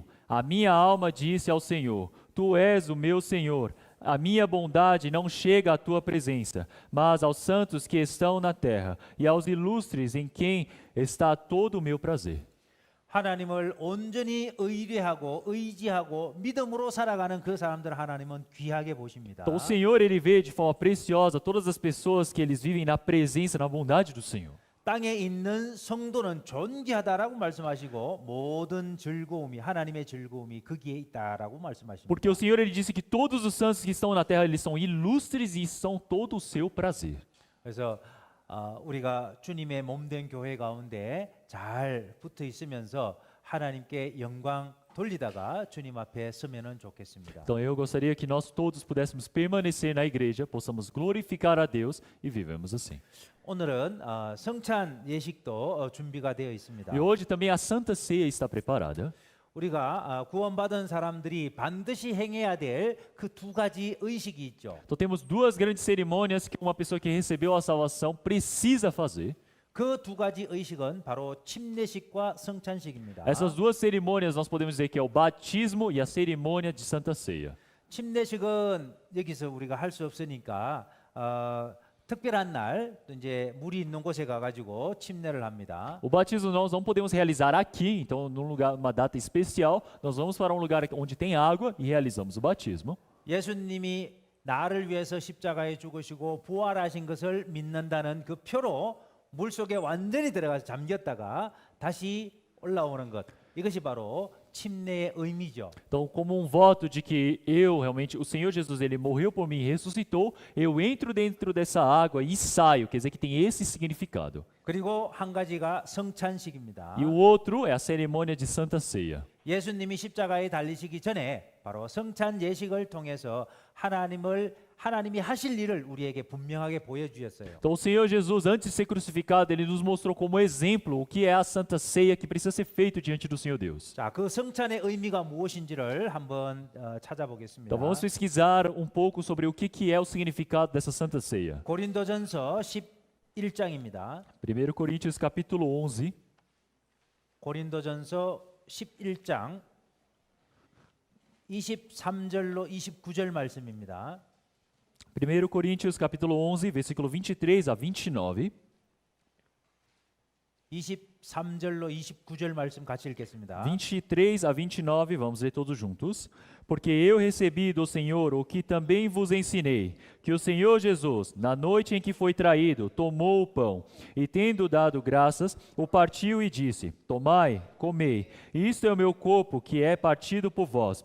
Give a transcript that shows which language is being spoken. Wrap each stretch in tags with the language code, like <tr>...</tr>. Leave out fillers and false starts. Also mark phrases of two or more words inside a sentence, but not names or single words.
<pt>A minha alma disse ao Senhor: Tu és o meu Senhor. A minha bondade não chega à tua presença, mas aos santos que estão na terra e aos ilustres em quem está todo o meu prazer.</pt> <ko>하나님을 온전히 의뢰하고 의지하고 믿음으로 살아가는 그 사람들 하나님은 귀하게 보십니다.</ko> <pt>Então o Senhor, ele vê de forma preciosa todas as pessoas que eles vivem na presença, na bondade do Senhor.</pt> <ko>땅에 있는 성도는 존귀하다라고 말씀하시고 모든 즐거움이 하나님의 즐거움이 거기에 있다라고 말씀하십니다.</ko> <pt>Porque o Senhor, ele disse que todos os santos que estão na terra, eles são ilustres e são todo o seu prazer.</pt> <ko>그래서 우리가 주님의 몸된 교회 가운데 잘 붙어 있으면서 하나님께 영광 돌리다가 주님 앞에 서면은 좋겠습니다.</ko> <pt>Então eu gostaria que nós todos pudéssemos permanecer na igreja, possamos glorificar a Deus e vivemos assim.</pt> <ko>오늘은 성찬 예식도 준비가 되어 있습니다.</ko> <pt>E hoje também a Santa Ceia está preparada.</pt> <ko>우리가 구원받은 사람들이 반드시 행해야 될 그 두 가지 의식이 있죠.</ko> <pt>Então temos duas grandes cerimônias que uma pessoa que recebeu a salvação precisa fazer.</pt> <ko>그 두 가지 의식은 바로 침례식과 성찬식입니다.</ko> <pt>Essas duas cerimônias nós podemos dizer que é o batismo e a cerimônia de Santa Ceia.</pt> <ko>침례식은 여기서 우리가 할 수 없으니까 특별한 날 또 이제 물이 있는 곳에 가가지고 침례를 합니다.</ko> <pt>O batismo nós não podemos realizar aqui, então num lugar, uma data especial, nós vamos para um lugar onde tem água e realizamos o batismo.</pt> <ko>예수님이 나를 위해서 십자가에 죽으시고 부활하신 것을 믿는다는 그 표로 물 속에 완전히 들어가서 잠겼다가 다시 올라오는 것. 이것이 바로 침례의 의미죠.</ko> <pt>Então, como um voto de que eu realmente, o Senhor Jesus, ele morreu por mim e ressuscitou, eu entro dentro dessa água e saio, quer dizer que tem esse significado.</pt> <ko>그리고 한 가지가 성찬식입니다.</ko> <pt>E o outro é a cerimônia de Santa Ceia.</pt> <ko>예수님이 십자가에 달리시기 전에 바로 성찬 예식을 통해서 하나님이 하실 일을 우리에게 분명하게 보여주셨어요.</ko> <pt>Então, o Senhor Jesus, antes de ser crucificado, ele nos mostrou como exemplo o que é a Santa Ceia que precisa ser feito diante do Senhor Deus.</pt> <ko>자, 그 성찬의 의미가 무엇인지를 한번 찾아보겠습니다.</ko> <pt>Então, vamos pesquisar um pouco sobre o que é o significado dessa Santa Ceia.</pt> <ko>고린도전서 11장입니다.</ko> <pt>1 Coríntios capítulo 11,</pt> <ko>고린도전서 11장 23절로 29절 말씀입니다.</ko> <pt>1 Coríntios capítulo 11, versículo 23 a 29.</pt> <ko>23절로 29절 말씀 같이 읽겠습니다.</ko> <pt>23 a 29, vamos ler todos juntos. Porque eu recebi do Senhor o que também vos ensinei, que o Senhor Jesus, na noite em que foi traído, tomou o pão, e tendo dado graças, o partiu e disse: Tomai, comei, isto é o meu corpo que é partido por vós.</pt>